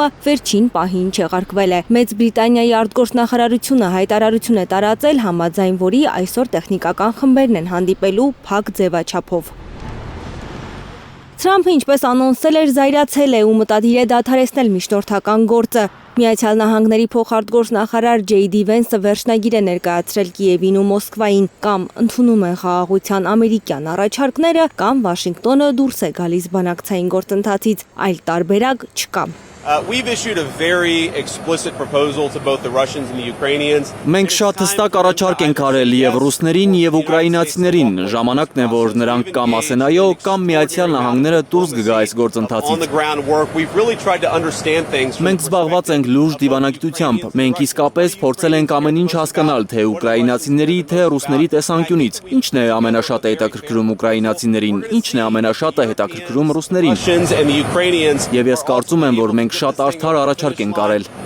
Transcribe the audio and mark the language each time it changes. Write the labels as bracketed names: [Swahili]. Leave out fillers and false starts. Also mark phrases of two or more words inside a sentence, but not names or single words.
[Armenian] վերջին պահին չեղարկվել է։ Մեծ Բրիտանիայի արտգործնախարարությունը հայտարարություն է տարածել, համաձայն որի այսօր տեխնիկական խմբերն են հանդիպելու փակ ձևաչափով։ Թրամփը ինչպես անոնսել էր, զայրացել է ու մտադիր է դադարեցնել միջնորդական գործը։ Միացյալ Նահանգների փոխարտգործնախարար Ջեյդի Վենսը վերջնագիր է ներկայացրել Կիևին ու Մոսկվային, կամ ընդունում են խաղաղության ամերիկյան առաջարկները, կամ Վաշինգտոնը դուրս է գալիս բանակցային գործընթացից, այլ տարբերակ չկա։ [English] We've issued a very explicit proposal to both the Russians and the Ukrainians. [Armenian] Մենք շատ հստակ առաջարկ ենք արել եւ ռուսներին եւ ուկրաինացիներին, ժամանակն է որ նրանք կամ ասեն այո, կամ Միացյալ Նահանգները դուրս կգա այս գործընթացից։ Մենք զբաղված ենք լուրջ դիվանագիտությամբ, մենք իսկապես փորձել ենք ամեն ինչ հասկանալ, թե ուկրաինացիների, թե ռուսների տեսանկյունից, ինչն է ամենաշատը հետաքրքրում ուկրաինացիներին, ինչն է ամենաշատը հետաքրքրում ռուսներին։ Եվ ես կարծում եմ, որ մենք շատ արդար առաջարկ ենք արել։